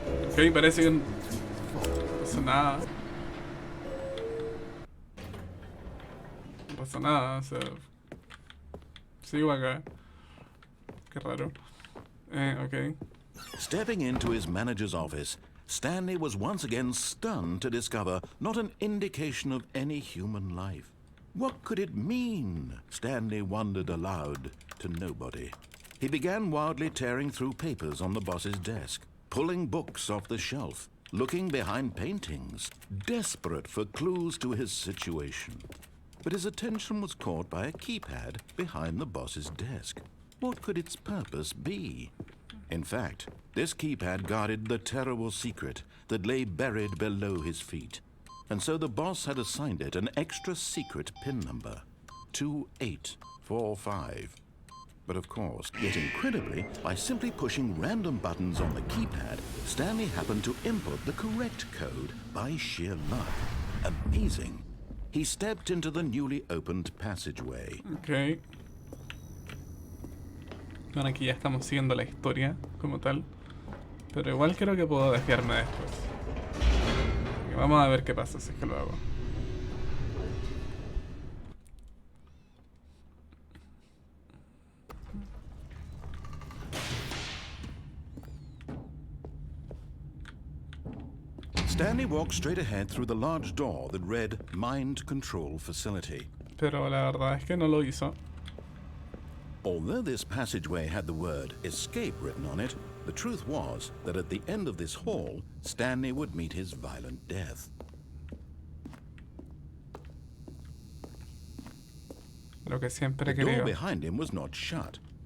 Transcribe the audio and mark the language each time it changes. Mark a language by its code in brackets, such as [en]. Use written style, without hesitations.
[es] Ok, parece que no pasa nada. No pasa nada, o sea, sigo acá. Qué raro. Ok. [en] Stepping into his manager's office, Stanley was once again stunned to discover not an indication of any human life. What could it mean? Stanley wondered aloud to nobody. He began wildly tearing through papers on the boss's desk, pulling books off the shelf, looking behind paintings, desperate for clues to his situation. But his attention was caught by a keypad behind the boss's desk. What could its purpose be? In fact, this keypad guarded the terrible secret that lay buried below his feet. And so the boss had assigned it an extra secret PIN number, 2845. But of course, yet incredibly, by simply pushing random buttons on the keypad, Stanley happened to input the correct code by sheer luck. Amazing. He stepped into the newly opened passageway. [es] Ok. Bueno, aquí ya estamos siguiendo la historia como tal. Pero igual creo que puedo desviarme después. Y vamos a ver qué pasa si es que lo hago. [en] Stanley walked straight ahead through the large door that read Mind Control Facility. [es] Pero la verdad es que no lo hizo. [en] Although this passageway had the word escape written on it, the truth was that at the end of this hall, Stanley would meet his violent death. [es] Lo que siempre he [en] The door [es] querido. [en] behind him was not shut.